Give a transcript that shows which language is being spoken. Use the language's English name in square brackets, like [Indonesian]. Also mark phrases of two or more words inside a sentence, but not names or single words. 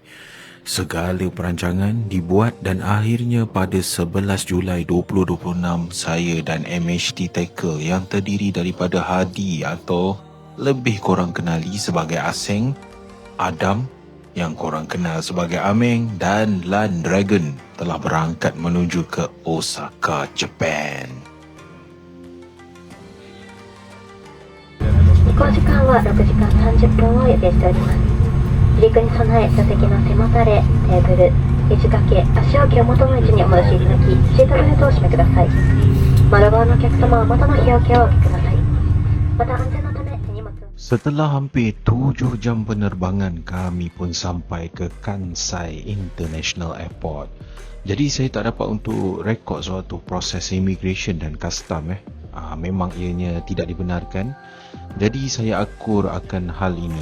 [Malay] Segala perancangan dibuat dan akhirnya pada 11 Julai 2026, saya dan MHT Tackle yang terdiri daripada Hadi atau lebih korang kenali sebagai Aseng, Adam yang korang kenal sebagai Ameng dan Land Dragon telah berangkat menuju ke Osaka, Japan. [Japanese] 飛行時間は6時間30分を予定しております。離陸に備え座席の背もたれ、テーブル、肘掛け、足置きを元の位置にお戻しいただき、シートベルトを締めください。窓側のお客様は元の日よけをお開けください。また安全のため手荷物を [Malay] Setelah hampir 7 jam penerbangan, kami pun sampai ke Kansai International Airport. Jadi saya tak dapat untuk rekod suatu proses immigration dan custom. Memang ianya tidak dibenarkan. Jadi saya akur akan hal ini.